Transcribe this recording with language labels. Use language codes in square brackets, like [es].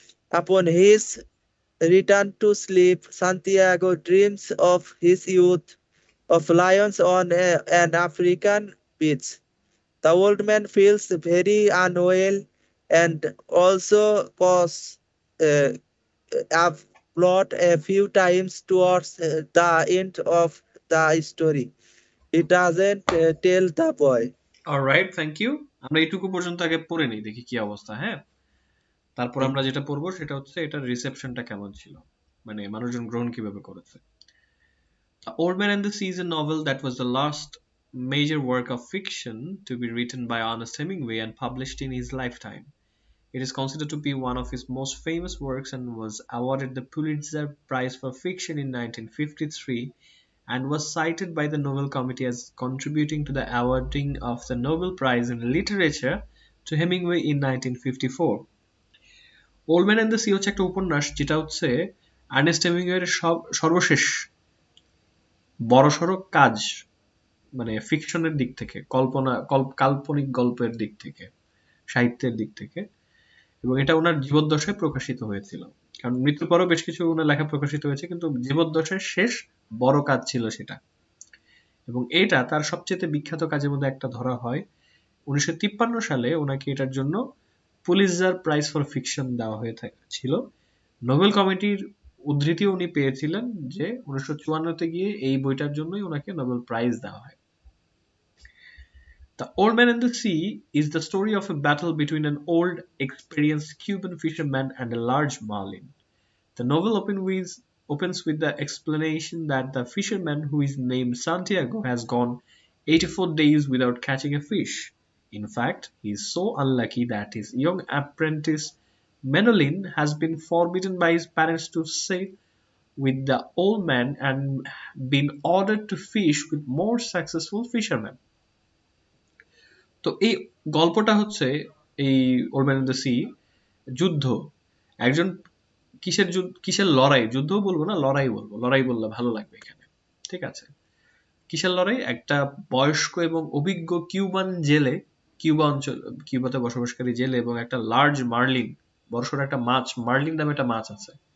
[en] Upon his return to sleep, Santiago dreams of his youth, of lions on an African beach. The old man feels very unwell and also cause uh, a plot a few times towards the end of the story. He doesn't tell the boy. Alright, thank you. [bn] আমরা এইটুকু পর্যন্ত আগে পড়ে নিই, দেখি কি অবস্থা। হ্যাঁ, তারপর আমরা যেটা পড়বো সেটা হচ্ছে এটার রিসেপশনটা কেমন ছিল, মানে মানুষজন গ্রহণ কিভাবে করেছে। [en] The Old Man and the Sea is a novel that was the last major work of fiction to be written by Ernest Hemingway and published in his lifetime. It is considered to be one of his most famous works and was awarded the Pulitzer Prize for Fiction in 1953 and was cited by the Nobel Committee as contributing to the awarding of the Nobel Prize in Literature to Hemingway in 1954. [bn] Old man and the sea হচ্ছে একটা উপন্যাস যেটা হচ্ছে Ernst হেমিংওয়ের সর্বশেষ বড়সড় কাজ, মানে ফিকশনের দিক থেকে, কাল্পনিক গল্পের দিক থেকে, সাহিত্যের দিক থেকে। এবং এটা ওনার জীবদ্দশায় প্রকাশিত হয়েছিল, কারণ মৃত্যুর পরও বেশ কিছু ওনার লেখা প্রকাশিত হয়েছে, কিন্তু জীবদ্দশায় শেষ বড় কাজ ছিল সেটা। এবং এটা তার সবচেয়ে বিখ্যাত কাজের মধ্যে একটা ধরা হয়। 1953 সালে ওনাকে এটার জন্য পুলিৎজার প্রাইজ ফর ফিকশন দেওয়া ছিল। নোবেল কমিটির উদ্ধৃতিও উনি পেয়েছিলেন যে 1954 তে গিয়ে এই বইটার জন্যই ওনাকে নোবেল প্রাইজ দেওয়া হয়। [en] The Old Man and the Sea is the story of a battle between an old, experienced Cuban fisherman and a large marlin. The novel opens with the explanation that the fisherman, who is named Santiago, has gone 84 days without catching a fish. In fact, he is so unlucky that his young apprentice Menolin has been forbidden by his parents to sail with the old man and been ordered to fish with more successful fishermen. [bn] তো এই গল্পটা হচ্ছে এই old man in the sea যুদ্ধ, একজন কিসের লড়াই, যুদ্ধও বলবো না, লড়াই বলবো, লড়াই বললে ভালো লাগবে এখানে, ঠিক আছে। কিসের লড়াই? একটা বয়স্ক এবং অভিজ্ঞ কিউবান জেলে, কিউবাতে বসবাসকারী জেলে এবং একটা লার্জ মার্লিন, বড়সড় একটা মাছ, মার্লিন নামে একটা মাছ আছে।